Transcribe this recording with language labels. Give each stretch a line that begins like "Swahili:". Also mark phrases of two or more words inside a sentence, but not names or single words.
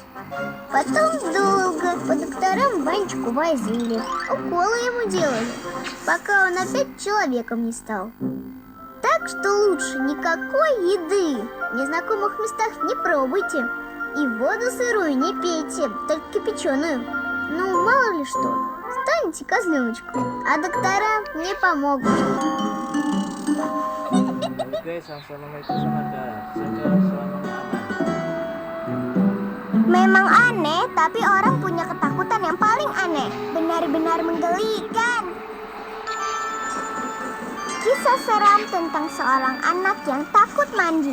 Russian: Потом долго по докторам Ванечку возили, уколы ему делали, пока он опять человеком не стал. Так что лучше никакой еды в незнакомых местах не пробуйте. И воду сырую не пейте, только кипяченую. Мало ли что, станете козленочком, а доктора не помогут.
Indonesian: Guys, assalamualaikum saudara. Selamat Memang aneh, tapi orang punya ketakutan yang paling aneh. Benar-benar menggelikan. Kisah seram tentang seorang anak yang takut mandi.